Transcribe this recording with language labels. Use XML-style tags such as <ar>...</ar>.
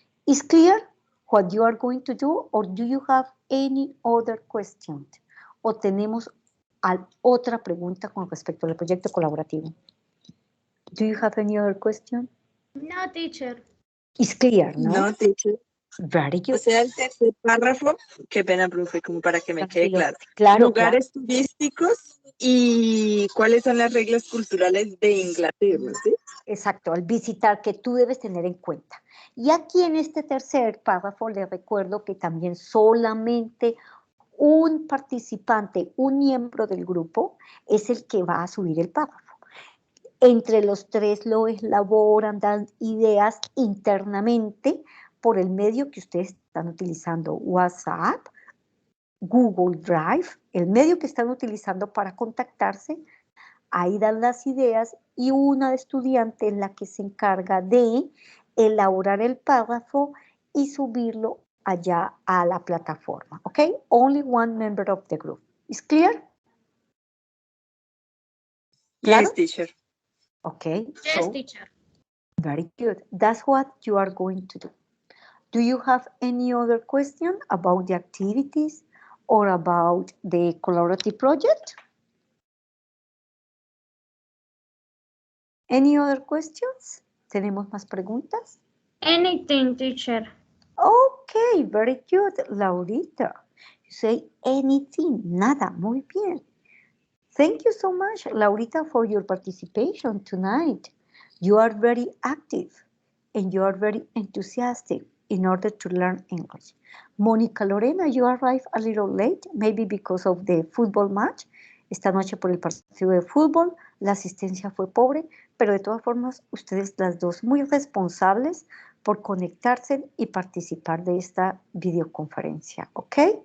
<en>Is clear what you are going to do, or do you have any other question?</en> <es>O tenemos otra pregunta con respecto al proyecto colaborativo.</es> <en>Do you have any other question? No, teacher. Is clear,</en> <es>¿no?</es> <en>No, teacher. Very good.</en> <es>O sea, el tercer párrafo, qué pena, profe, como para que me quede Tranquilo. claro. Claro, Lugares turísticos y cuáles son las reglas culturales de Inglaterra, ¿sí? Exacto, al visitar que tú debes tener en cuenta. Y aquí en este tercer párrafo les recuerdo que también solamente un participante, un miembro del grupo, es el que va a subir el párrafo. Entre los tres lo elaboran, dan ideas internamente por el medio que ustedes están utilizando, WhatsApp, Google Drive, el medio que están utilizando para contactarse. Ahí dan las ideas y una estudiante es la que se encarga de elaborar el párrafo y subirlo allá a la plataforma, ¿ok?</es> <en>Only one member of the group. Is clear?</en> <es>¿Claro?</es> <en>Yes, teacher. Okay, Yes, so teacher. very good. That's what you are going to do. Do you have any other question about the activities or about the collaborative project? Any other questions?</en> <es>¿Tenemos más preguntas?</es> <en>Anything, teacher. Okay, very good, Laurita. You say anything,</en> <es>nada, muy bien.</es> <en>Thank you so much, Laurita, for your participation tonight. You are very active and you are very enthusiastic in order to learn English. Mónica Lorena, you arrived a little late, maybe because of the football match.</en> <es>Esta noche por el partido de fútbol, la asistencia fue pobre, pero de todas formas, ustedes las dos muy responsables por conectarse y participar de esta videoconferencia, ¿ok?</es>